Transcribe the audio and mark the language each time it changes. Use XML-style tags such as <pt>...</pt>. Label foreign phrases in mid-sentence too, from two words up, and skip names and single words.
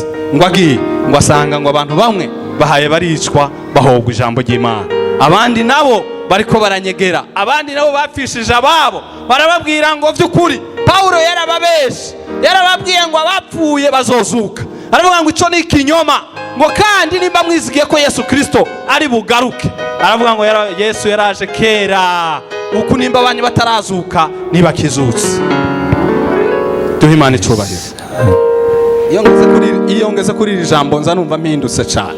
<rn>Ngo agiye ngo asanga ngo abantu bamwe bahaye baricwa bahogwa ijambo ry'Imana, abandi nabo bariko baranyegera, abandi nabo bapfishije ababo, barababwira ngo vy'ukuri Paulo yarababeshe, yarababwiye ngo abapfuye bazozuka. Aravuga ngo ico ni ikinyoma, ngo kandi nimba mwizigiye ko Yesu Kristo ari bugaruke. Aravuga ngo Yesu yaraje kera, uku nimba abanyu batarazuka ntibakizutse. Duhe Imana icubahiro. Iyo ngeze kuri iri jambo nza numva mpindutse cyane.</rn>